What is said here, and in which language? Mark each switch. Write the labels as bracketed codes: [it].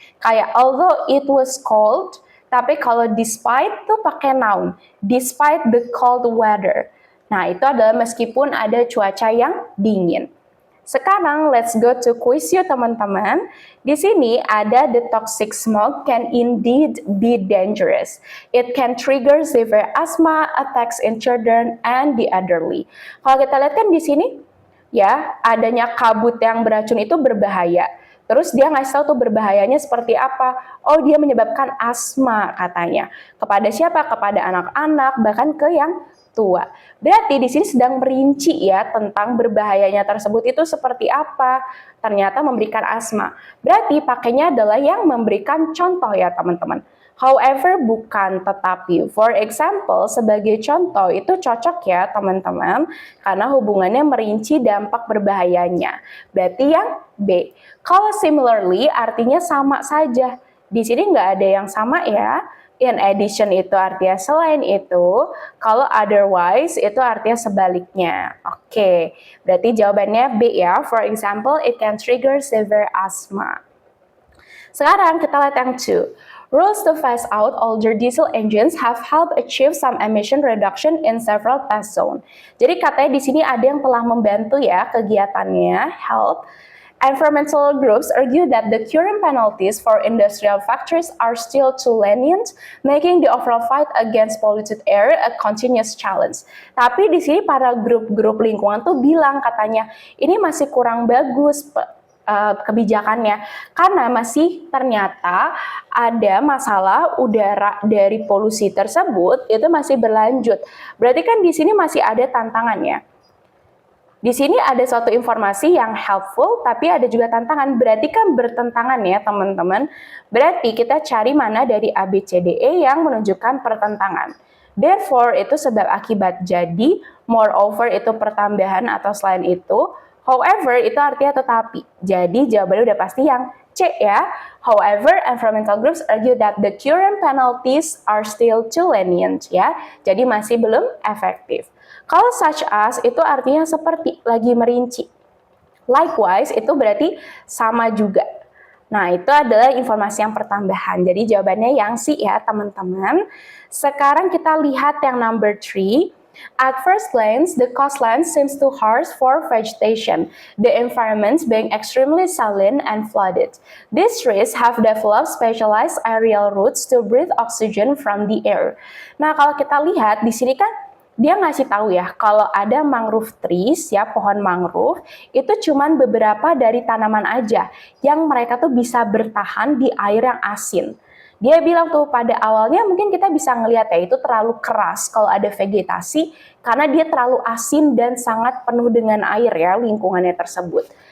[id] Kayak [en] although it was cold, [id] tapi kalau despite itu pakai noun. [en] Despite the cold weather. [id] Nah, itu adalah meskipun ada cuaca yang dingin. Sekarang [en] let's go to quiz you [id] teman-teman. Di sini ada [en] the toxic smoke can indeed be dangerous. It can trigger severe asthma, attacks in children, and the elderly. [id] Kalau kita lihat kan di sini, ya adanya kabut yang beracun itu berbahaya. Terus dia ngasih tahu tuh berbahayanya seperti apa. Oh dia menyebabkan asma katanya. Kepada siapa? Kepada anak-anak, bahkan ke yang tua. Berarti di sini sedang merinci ya tentang berbahayanya tersebut itu seperti apa. Ternyata memberikan asma. Berarti pakainya adalah yang memberikan contoh ya teman-teman. However, bukan tetapi. For example, sebagai contoh itu cocok ya teman-teman. Karena hubungannya merinci dampak berbahayanya. Berarti yang B. Kalau similarly artinya sama saja. Di sini nggak ada yang sama ya. In addition itu artinya selain itu, kalau otherwise itu artinya sebaliknya. Oke, berarti jawabannya B ya. [en] For example, it can trigger severe asthma. [id] Sekarang kita lihat yang 2. [en] Rules to phase out older diesel engines have helped achieve some emission reduction in several test zones. [id] Jadi katanya di sini ada yang telah membantu ya kegiatannya, help. [en] Environmental groups argue that the current penalties for industrial factories are still too lenient, making the overall fight against polluted air a continuous challenge. [id] Tapi di sini para grup-grup lingkungan tuh bilang katanya ini masih kurang bagus kebijakannya karena masih ternyata ada masalah udara dari polusi tersebut itu masih berlanjut. Berarti kan di sini masih ada tantangannya. Di sini ada suatu informasi yang helpful, tapi ada juga tantangan. Berarti kan bertentangan ya teman-teman. Berarti kita cari mana dari A, B, C, D, E yang menunjukkan pertentangan. Therefore itu sebab akibat. Jadi, moreover itu pertambahan atau selain itu. However itu artinya tetapi. Jadi jawabannya udah pasti yang C ya. [en] However, environmental groups argue that the current penalties are still too lenient ya. [id] Jadi masih belum efektif. Kalau such as itu artinya seperti, lagi merinci. Likewise itu berarti sama juga. Nah itu adalah informasi yang pertambahan. Jadi jawabannya yang C ya teman-teman. Sekarang kita lihat yang number 3. [en] At first glance, the coastline seems too harsh for vegetation, the environment being extremely saline and flooded. These trees have developed specialized aerial roots to breathe oxygen from the air. [id] Nah kalau kita lihat di sini kan dia ngasih tahu ya, kalau ada mangrove trees, ya pohon mangrove, itu cuman beberapa dari tanaman aja yang mereka tuh bisa bertahan di air yang asin. Dia bilang tuh pada awalnya mungkin kita bisa ngelihat ya itu terlalu keras kalau ada vegetasi karena dia terlalu asin dan sangat penuh dengan air ya lingkungannya tersebut.